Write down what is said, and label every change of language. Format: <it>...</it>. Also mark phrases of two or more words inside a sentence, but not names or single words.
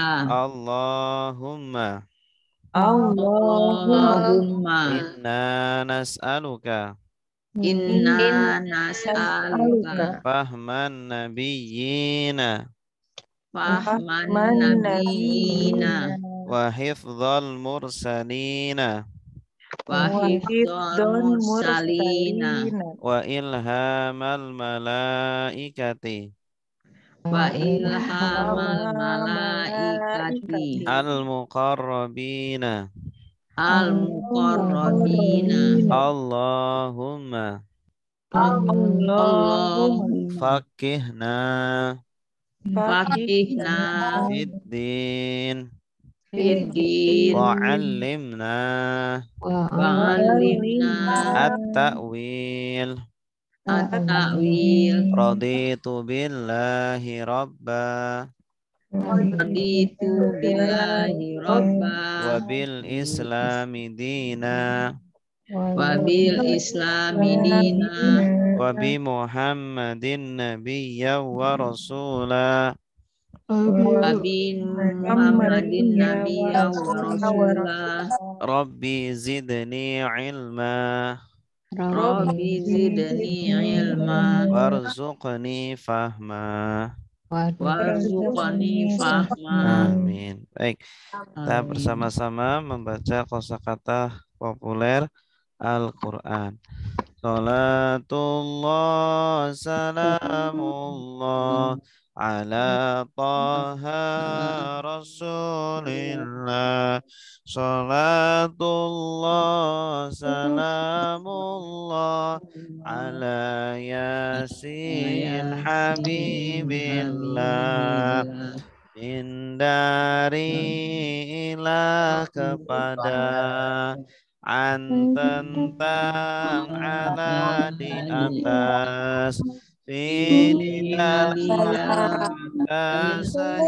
<ar>Allahumma Allahumma إنا نسألك إنا نسألك فهم النبيين فهم النبيين وحفظ المرسلين وحفظ المرسلين وإلهام الملائكة وإلهام الملائكة المقربين. al-muqarrabina. Allahumma Allahumma fakihna fakihna fiddin fiddin وعلمنا wa'allimna at-ta'wil. at-ta'wil رضيت بالله ربا رضيت بالله ربا وبالإسلام دينا وبالإسلام دينا وبمحمد نبيا ورسولا. وبمحمد نبيا ورسوله. رب زدني علما رب زدني علما وارزقني فهما. وارزقني فهما. Amin.</ar> <id>Baik, kita bersama-sama membaca kosakata populer Al-Quran.</id> <ar>صلاة الله سلام الله على طه رسول الله. صلاة الله سلام الله على يس حبيب الله.</ar> <id>Hindari ilah kepada an tentang ala di atas di dalam atas</id>